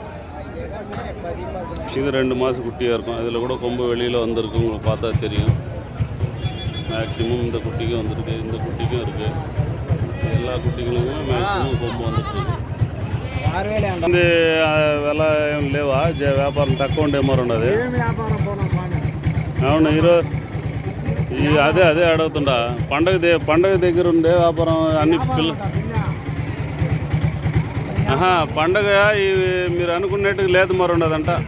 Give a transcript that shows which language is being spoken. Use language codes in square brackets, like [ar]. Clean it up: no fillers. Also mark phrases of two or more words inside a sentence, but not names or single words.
[ta] இது 2 மாத குட்டியாக இருக்கும். இதில் கூட கொம்பு வெளியில் வந்திருக்கு, உங்களுக்கு பார்த்தா தெரியும். மேக்ஸிமம் இந்த குட்டிக்கும் வந்துருக்கு, இந்த குட்டிக்கும் இருக்குது. எல்லா குட்டிகளுமே மேக்ஸிமம் கொம்பு வந்துருக்கு. இந்த விலை [te] ఏం లేవా? వ్యాపారం తక్కువ ఉండేమో ఉన్నది. అవును, అదే అడుగుతుండా. పండగ దగ్గర ఉండే వ్యాపారం అన్ని పండగ ఇవి మీరు అనుకున్నట్టుగా లేదు మరి ఉండదంట.